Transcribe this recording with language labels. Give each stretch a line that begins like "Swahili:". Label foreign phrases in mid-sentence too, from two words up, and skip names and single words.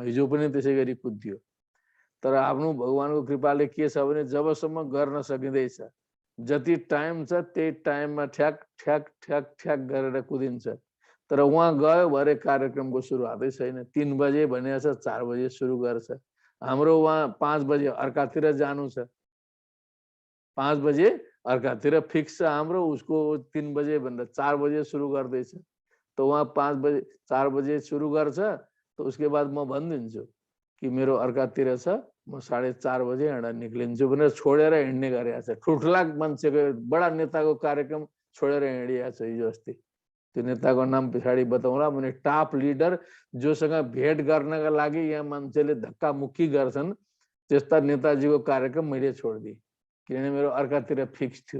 Nepali: हिजो पनि त्यसै गरी कुद्दियो। तर आफ्नो भगवानको कृपाले के छ भने जबसम्म गर्न सकिँदैछ, जति टाइम छ त्यही टाइममा ठ्याक ठ्याक ठ्याक ठ्याक गरेर कुदिन्छ। तर उहाँ गयो भरे कार्यक्रमको सुरुवातै छैन। 3 बजे भनेको छ, 4 बजे सुरु गर्छ। हाम्रो उहाँ 5 बजे अर्कातिर जानु छ, 5 बजे अर्कातिर फिक्स छ हाम्रो। उसको 3 बजे भन्दा 4 बजे सुरु गर्दैछ।
Hindi: तो वहाँ
Nepali: 5 बजे 4 बजे सुरु गर्छ।
Hindi: तो उसके बाद
Nepali: म भनिदिन्छु कि मेरो अर्कातिर छ, म 4:30 बजे यहाँ निक्लिन्छु भनेर छोडेर हिँड्ने गरेको छ। ठुल्ठुला मान्छेको बडा नेताको कार्यक्रम छोडेर हिँडिएको छ हिजो अस्ति। त्यो नेताको नाम पछाडि बताउँला। भने
English: top leader
Nepali: जोसँग भेट गर्नका लागि यहाँ मान्छेले धक्का मुक्की गर्छन्, त्यस्ता नेताजीको कार्यक्रम मैले छोडिदिएँ, किनभने मेरो अर्कातिर फिक्स थियो।